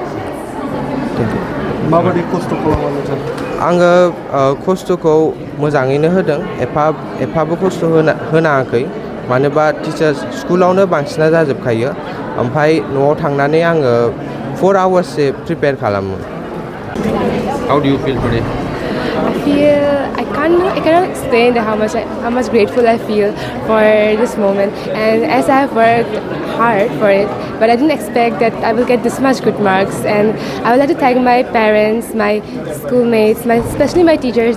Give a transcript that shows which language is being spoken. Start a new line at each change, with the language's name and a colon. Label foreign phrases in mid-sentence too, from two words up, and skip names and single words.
Bodo: माबायदि खस्थ' खालामनानै नोंथां? आङो खस्थ'खौ मोजाङैनो होदों। एफाबो खस्थ' होनाङाखै। मानोबा स्कुलावनो बांसिना जाजोबखायो। ओमफ्राय न'आव थांनानै आङो 4 आवार्ससो प्रिपेयार खालामो।
English: How do you feel today? I cannot explain how much grateful I feel for this moment, and as I have worked hard for it, but I didn't expect that I will get this much good marks. And I would like to thank my parents, my schoolmates, especially my teachers.